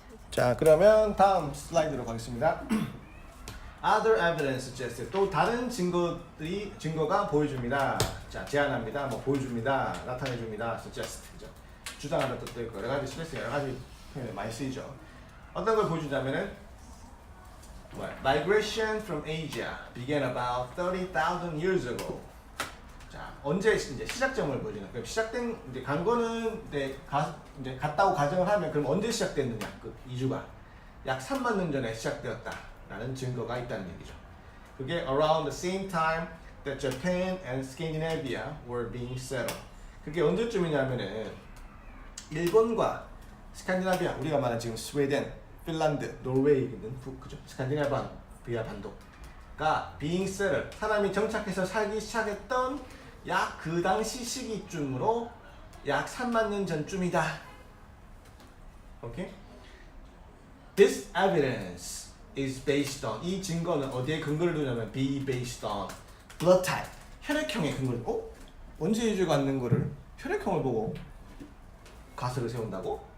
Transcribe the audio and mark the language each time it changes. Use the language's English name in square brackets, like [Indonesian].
[Korean] 자, 그러면 다음 슬라이드로 가겠습니다. [English] Other evidence suggests, [Korean] 또 다른 증거가 보여줍니다. 자, 제안합니다. 보여줍니다. 나타내줍니다. suggest, 그죠? 주장하는 뜻도 있고 여러 가지 스트레스 여러 가지 표현을 많이 쓰이죠. 어떤 걸 보여주자면은 [English] Migration from Asia began about 30,000 years ago. [Korean] 자, 언제 이제 시작점을 보여주는. 그럼 시작된 이제 간 거는 이제 갔다고 가정을 하면 그럼 언제 시작됐느냐? 그 이주가 약 3만 년 전에 시작되었다라는 증거가 있다는 얘기죠. 그게 [English] around the same time that Japan and Scandinavia were being settled. [Korean] 그게 언제쯤이냐면은 일본과 스칸디나비아, 우리가 말하는 지금 스웨덴, 핀란드, 노르웨이 있는 그죠? 스칸디나비아 반도가 being settled, 사람이 정착해서 살기 시작했던 약 그 당시 시기쯤으로 약 3만 년 전쯤이다. 오케이? [English] This evidence is based on, [Korean] 이 증거는 어디에 근거를 두냐면 [English] be based on blood type, [Korean] 혈액형에 근거를. 언제 이주가 왔는 거를 혈액형을 보고 가설을 세운다고?